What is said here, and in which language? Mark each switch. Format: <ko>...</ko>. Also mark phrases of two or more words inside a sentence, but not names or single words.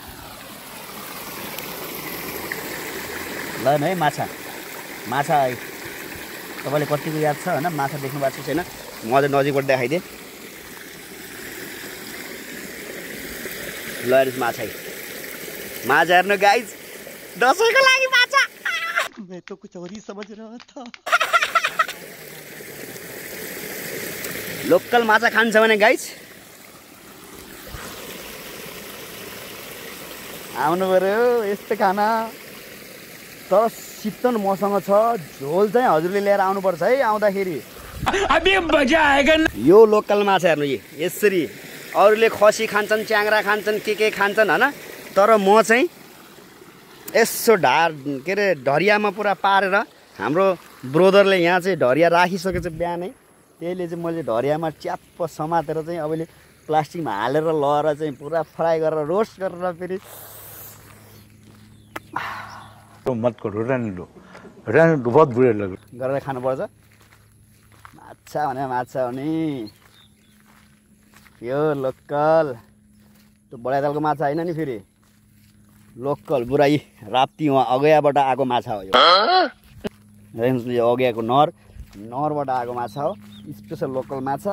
<ne>ल न है माछा, माछा तपाईँले कतिको याद छ होइन? माछा देख्नु भएको छ छैन? म चाहिँ नजिकबाट देखाइदिएँ। ल हेर्नुहोस् माछा, माछा हेर्नु गाइस, दसैँको लागि माछा।</ne> <hi>मैं तो कुछ और ही समझ रहा था।</hi> <ne>लोकल माछा खान्छ भने गाइस आउनु पर्यो यस्तो खाना। तर शीतल मसँग छ, झोल चाहिँ हजुरले लिएर आउनुपर्छ है आउँदाखेरि।</ne> <hi>अभी मजा आएगा।</hi> <ne>यो लोकल माछा हेर्नु यसरी। अरूले खसी खान्छन्, च्याङ्रा खान्छन्, के खान्छन् होइन, तर म चाहिँ यसो के अरे ढरियामा पुरा पारेर। हाम्रो ब्रोदरले यहाँ चाहिँ ढरिया राखिसकेको छ बिहानै। त्यसले चाहिँ मैले ढरियामा च्याप्प समातेर चाहिँ अबले प्लास्टिकमा हालेर लएर चाहिँ पुरा फ्राई गरेर रोस्ट गरेर फेरि</ne> <hi>मत करो, रहने दो बहुत बुरे लगे</hi> <ne>गरेर खानुपर्छ। माछा भने माछा भने यो लोकल, त्यो बडाइदालको माछा होइन नि, फेरि लोकल बुराई राप्ती वहाँ अगयाबाट आएको माछा हो। यो अगयाको नरबाट आएको माछा हो, स्पेसल लोकल माछा।</ne>